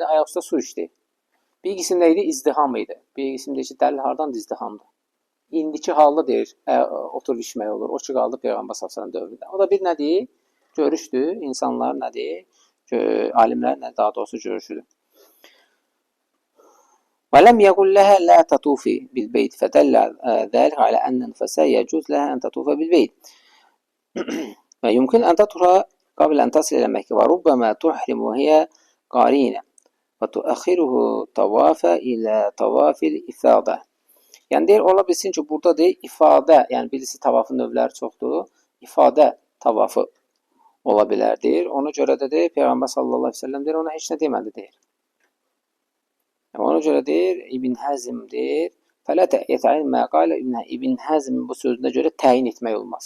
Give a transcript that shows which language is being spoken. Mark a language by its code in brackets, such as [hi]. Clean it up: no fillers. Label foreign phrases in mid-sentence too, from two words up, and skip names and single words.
[az] Ayaq üstə su içdi. Bir qism nə idi? İzdiham idi. Bir qism deyir ki, dəlil hardandır? İzdihamdır. İndiki halda deyir, oturub içmək olur. O ki, qaldı Peyğəmbər s.ə.v dövründə. O da bir nədir? Görüşdür. İnsanlar nədir? Alimlər nədir? Daha doğrusu görüşüdür. [ar] ولم يقل لها لا تطوفي بالبيت فدل ذلك على أن النفساء يجوز لها أن تطوف بالبيت ويمكن أن تطهر قبل أن تصل إلى مكة وربما تحرم وهي قارينة وتؤخره طواف إلى طواف الإفادة. [az] Yəni deyir, ola bilsin ki, burada deyir, ifadə, yəni birisi tavafın növləri çoxdur, ifadə tavafı ola bilər deyir. Ona görə də deyir, Peyğəmbər [ar] صلى الله عليه وسلم [az] deyir, ona heç nə demədi deyir. Ona görə deyir, İbn Həzm deyir, [ar] فلا يتعين ما قال [az] İbn Həzmin bu sözünə görə təyin etmək olmaz.